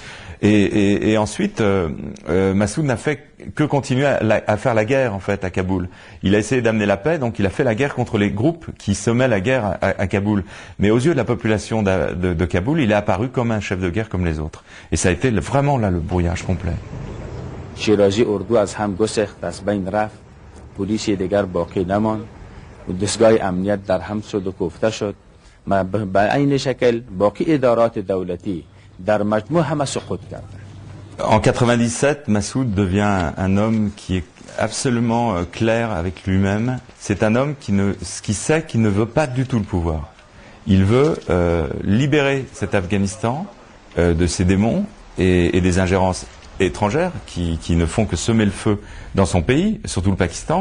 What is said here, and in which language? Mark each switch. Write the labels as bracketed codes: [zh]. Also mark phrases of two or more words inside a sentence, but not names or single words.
[fr] Et ensuite, Massoud n'a fait que continuer à faire la guerre en fait à Kaboul. Il a essayé d'amener la paix, donc il a fait la guerre contre les groupes qui semaient la guerre à Kaboul. Mais aux yeux de la population de Kaboul, il est apparu comme un chef de guerre comme les autres. Et ça a été vraiment là le brouillage complet. [fa] شیرازی اردو از هم گسخت از بین رفت پلیسی دیگر باقی نماند و دستگاه امنیت در هم شد و کوفته شد به عین شکل باقی ادارات دولتی در مجموع همه سقوط کرد. [fr] En 97, Massoud devient un homme qui est absolument clair avec lui-même. C'est un homme qui sait qu'il ne veut pas du tout le pouvoir. Il veut libérer cet Afghanistan de ses démons et des ingérences étrangères qui ne font que semer le feu dans son pays, surtout le Pakistan.